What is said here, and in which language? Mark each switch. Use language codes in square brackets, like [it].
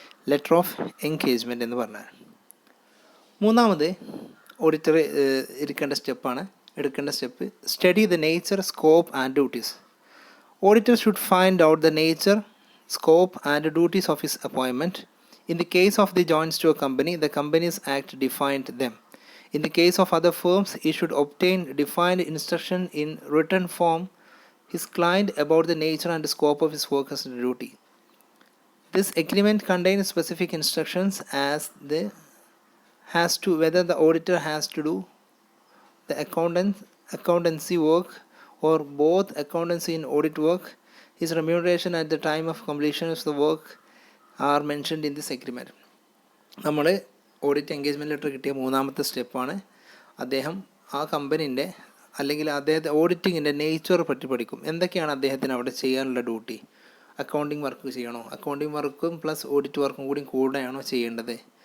[ml] Letter of engagement എന്ന് പറഞ്ഞാൽ. മൂന്നാമത് ഓഡിറ്റർ എടുക്കേണ്ട step [en] Study the nature, scope and duties. Auditor should find out the nature, scope and duties of his appointment. In the case of the joints to a company, the Companies Act defined them. In the case of other firms, he should obtain defined instruction in written form his client about the nature and scope of his work and duty. This agreement contains specific instructions as to whether the auditor has to do the accountancy work or both accountancy and audit work. His remuneration at the time of completion of the work are mentioned in this agreement. [ml] നമ്മൾ audit engagement letter കിട്ടിയ മൂന്നാമത്തെ സ്റ്റെപ്പാണ് അദ്ദേഹം ആ കമ്പനീൻ്റെ അല്ലെങ്കിൽ അദ്ദേഹത്തെ ഓഡിറ്റിങ്ങിൻ്റെ nature പറ്റി പഠിക്കും. എന്തൊക്കെയാണ് അദ്ദേഹത്തിന് അവിടെ ചെയ്യാനുള്ള ഡ്യൂട്ടി? അക്കൗണ്ടിങ് വർക്ക് ചെയ്യണോ? അക്കൗണ്ടിങ് വർക്കും പ്ലസ് ഓഡിറ്റ് വർക്കും കൂടെയാണോ ചെയ്യേണ്ടത്?